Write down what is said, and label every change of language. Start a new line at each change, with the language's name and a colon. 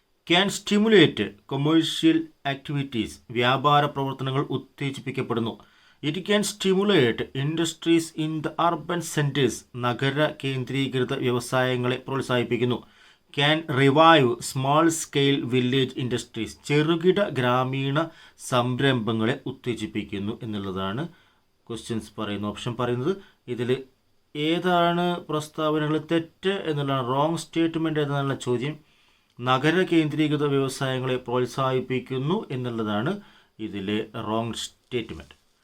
English: Can stimulate commercial activities.
Malayalam: വ്യാപാര പ്രവർത്തനങ്ങൾ ഉത്തേജിപ്പിക്കപ്പെടുന്നു.
English: It can stimulate industries in the urban centers.
Malayalam: നഗര കേന്ദ്രീകൃത വ്യവസായങ്ങളെ പ്രോത്സാഹിപ്പിക്കുന്നു.
English: Can revive small scale village industries.
Malayalam: ചെറുകിട ഗ്രാമീണ സംരംഭങ്ങളെ ഉത്തേജിപ്പിക്കുന്നു എന്നുള്ളതാണ് ക്വസ്റ്റ്യൻസ് പറയുന്നത്. ഓപ്ഷൻ പറയുന്നത് ഇതിൽ ഏതാണ് പ്രസ്താവനകൾ തെറ്റ് എന്നുള്ളതാണ്. റോങ് സ്റ്റേറ്റ്മെൻറ്റ് എന്നുള്ള ചോദ്യം. നഗര കേന്ദ്രീകൃത വ്യവസായങ്ങളെ പ്രോത്സാഹിപ്പിക്കുന്നു എന്നുള്ളതാണ് ഇതിലെ റോങ് സ്റ്റേറ്റ്മെൻറ്റ്.